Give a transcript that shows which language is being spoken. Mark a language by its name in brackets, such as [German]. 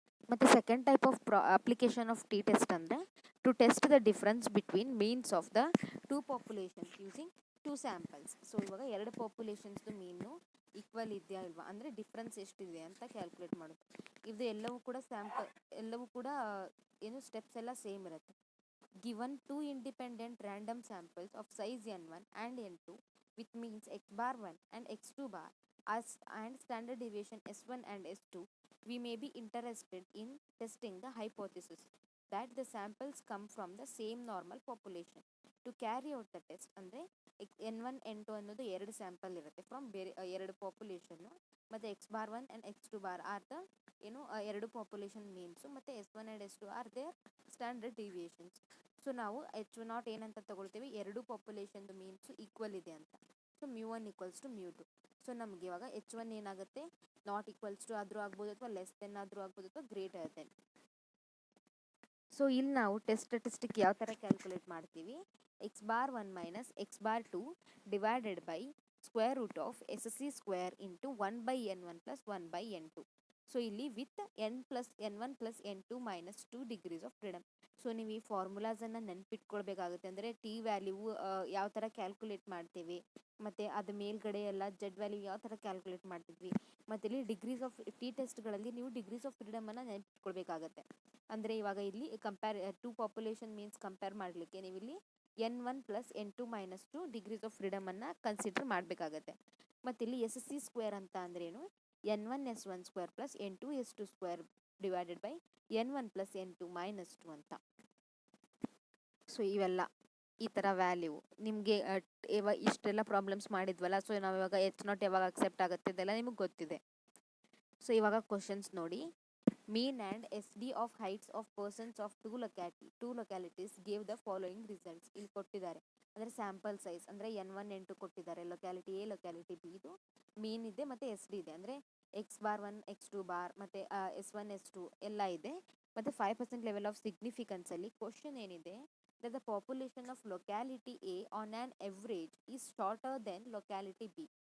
[English] ಮತ್ತು second type of application of T test ಅಂದರೆ to test the difference between means of the 2 populations using 2 samples. [Kannada] So ಇವಾಗ 2 ಪಾಪ್ಯುಲೇಷನ್ಸ್ದು ಮೀನು equal ಇದೆಯಾ ಇಲ್ವಾ, ಅಂದರೆ ಡಿಫ್ರೆನ್ಸ್ ಎಷ್ಟಿದೆ ಅಂತ ಕ್ಯಾಲ್ಕುಲೇಟ್ ಮಾಡೋದು. ಇದು ಎಲ್ಲವೂ ಕೂಡ ಎಲ್ಲವೂ ಕೂಡ ಏನು ಸ್ಟೆಪ್ಸ್ ಎಲ್ಲ ಸೇಮ್ ಇರುತ್ತೆ. [English] Given 2 independent random samples of size n1 and n2 with means x bar 1 and x2 bar and standard deviation s1 and s2, we may be interested in testing the hypothesis that the samples come from the same normal population. To carry out the test, [Kannada] ಅಂದರೆ n1 n2 ಅನ್ನೋದು 2 sample ಇರುತ್ತೆ from ಬೇರೆ 2 population, ಮತ್ತು x bar 1 and x2 bar are the ಏನು 2 population means, ಮತ್ತು s1 and s2 are there standard deviations. So ನಾವು H0 ಏನಂತ ತಗೊಳ್ತೀವಿ, 2 ಪಾಪ್ಯುಲೇಷನ್ದು ಮೀನ್ಸು ಈಕ್ವಲ್ ಇದೆ ಅಂತ. So μ1 equals to μ2. ಸೊ ನಮಗೆ ಇವಾಗ H1 ಏನಾಗುತ್ತೆ, ನಾಟ್ ಈಕ್ವಲ್ಸ್ ಟು ಆದರೂ ಆಗ್ಬೋದು, ಅಥವಾ ಲೆಸ್ ದೆನ್ ಆದರೂ ಆಗ್ಬೋದು, ಅಥವಾ ಗ್ರೇಟರ್ ದೆನ್. ಸೊ ಇಲ್ಲಿ ನಾವು ಟೆಸ್ಟ್ ಸ್ಟ್ಯಾಟಿಸ್ಟಿಕ್ ಯಾವ ಥರ ಕ್ಯಾಲ್ಕುಲೇಟ್ ಮಾಡ್ತೀವಿ, [English] x bar 1 minus x bar 2 divided by square root of SC square into 1 by n1 plus 1 by n2. So ಇಲ್ಲಿ with n1 plus n2 minus 2 degrees of freedom. [Kannada] So ನೀವು ಈ ಫಾರ್ಮುಲಾಸನ್ನು ನೆನ್ಪಿಟ್ಕೊಳ್ಬೇಕಾಗುತ್ತೆ. ಅಂದರೆ T value ಯಾವ ಥರ calculate ಮಾಡ್ತೀವಿ, ಮತ್ತು ಅದು ಮೇಲ್ಗಡೆ ಎಲ್ಲ ಜೆಡ್ ವ್ಯಾಲ್ಯೂ ಯಾವ ಥರ ಕ್ಯಾಲ್ಕುಲೇಟ್ ಮಾಡ್ತಿದ್ವಿ, ಮತ್ತು ಇಲ್ಲಿ ಡಿಗ್ರೀಸ್ ಆಫ್ ಟಿ ಟೆಸ್ಟ್ಗಳಲ್ಲಿ ನೀವು ಡಿಗ್ರೀಸ್ ಆಫ್ ಫ್ರೀಡಮನ್ನು ನೆನ್ಪಿಟ್ಕೊಳ್ಬೇಕಾಗತ್ತೆ. ಅಂದರೆ ಇವಾಗ ಇಲ್ಲಿ ಟು ಪಾಪ್ಯುಲೇಷನ್ ಮೀನ್ಸ್ ಕಂಪೇರ್ ಮಾಡಲಿಕ್ಕೆ ನೀವು ಇಲ್ಲಿ n1 plus n2 minus 2 degrees of ಫ್ರೀಡಮನ್ನು consider ಮಾಡಬೇಕಾಗತ್ತೆ. ಮತ್ತು ಇಲ್ಲಿ SC ಸ್ಕ್ವೇರ್ ಅಂತ ಅಂದ್ರೇನು, n1 s1 square plus n2 s2 square divided by n1 plus n2 minus 2 ಅಂತ. ಸೊ ಇವೆಲ್ಲ ಈ ಥರ ವ್ಯಾಲ್ಯೂ ನಿಮಗೆ ಇಷ್ಟೆಲ್ಲ ಪ್ರಾಬ್ಲಮ್ಸ್ ಮಾಡಿದ್ವಲ್ಲ. ಸೊ ನಾವು ಇವಾಗ H0 ಯಾವಾಗ ಅಕ್ಸೆಪ್ಟ್ ಆಗುತ್ತೆ ಇದೆಲ್ಲ ನಿಮಗೆ ಗೊತ್ತಿದೆ. ಸೊ ಇವಾಗ ಕ್ವಶನ್ಸ್ ನೋಡಿ. [English] Mean and SD of heights of persons of two localities gave the following results. [Kannada] ಇಲ್ಲಿ ಕೊಟ್ಟಿದ್ದಾರೆ, ಅಂದರೆ ಸ್ಯಾಂಪಲ್ ಸೈಜ್ ಅಂದರೆ n1 n2 ಕೊಟ್ಟಿದ್ದಾರೆ, ಲೊಕ್ಯಾಲಿಟಿ ಎ ಲೊಕ್ಯಾಲಿಟಿ ಬಿ ಇದು ಮೀನ್ ಇದೆ ಮತ್ತು SD ಇದೆ, ಅಂದರೆ x bar 1 x2 ಬಾರ್ ಮತ್ತು s1 s2 ಎಲ್ಲ ಇದೆ, ಮತ್ತು 5% ಲೆವೆಲ್ ಆಫ್ ಸಿಗ್ನಿಫಿಕೆನ್ಸಲ್ಲಿ ಕ್ವಶನ್ ಏನಿದೆ, [English] that the population of locality A on an average is shorter than locality B.